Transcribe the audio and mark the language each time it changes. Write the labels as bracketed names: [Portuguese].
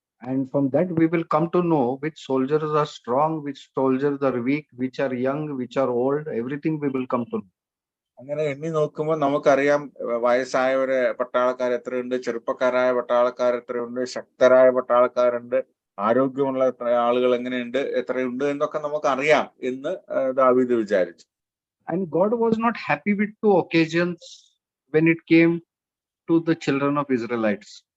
[English] And from that we will come to know which soldiers are strong, which soldiers are weak, which are young, which are old, everything we will come to know. [Malayalam] അങ്ങനെ എണ്ണി നോക്കുമ്പോൾ നമുക്കറിയാം വയസ്സായവരെ പട്ടാളക്കാർ എത്രയുണ്ട്, ചെറുപ്പക്കാരായ പട്ടാളക്കാർ എത്രയുണ്ട്, ശക്തരായ പട്ടാളക്കാരുണ്ട്, ആരോഗ്യമുള്ള ആളുകൾ എങ്ങനെയുണ്ട്, എത്രയുണ്ട് എന്നൊക്കെ നമുക്കറിയാം എന്ന് ദാവീദ് വിചാരിച്ചു. [English] And God was not happy with two occasions when it came to the children of Israelites.